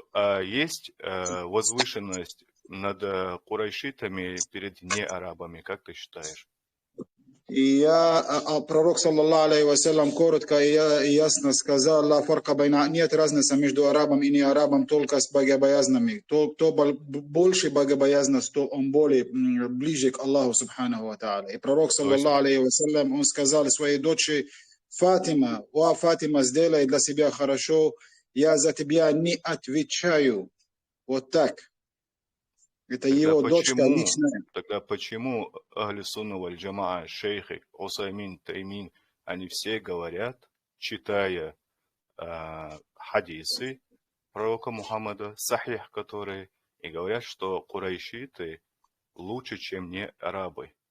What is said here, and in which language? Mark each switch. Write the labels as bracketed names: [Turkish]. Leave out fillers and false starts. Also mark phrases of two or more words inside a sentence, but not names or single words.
[Russian] А есть возвышенность над курайшитами перед неарабами, как ты считаешь? И пророк, [Arabic] صلى الله عليه وسلم, [Russian] коротко и ясно сказал, нет разницы между арабом и неарабом, только с богобоязнами. Кто больше богобоязность, то он более ближе к Аллаху [Arabic] سبحانه وتعالى. И пророк, صلى الله عليه وسلم, [Russian] он сказал своей дочери Фатима, Фатима, сделай для себя хорошо, я за тебя не отвечаю. Вот так. Это тогда его дочка личная. Тогда почему [Arabic] أهل السنة والجماعة, [Russian] шейхи, Усаймин, Таймин, они все говорят, читая хадисы пророка Мухаммада, сахих которые, и говорят, что курайшиты лучше, чем не арабы?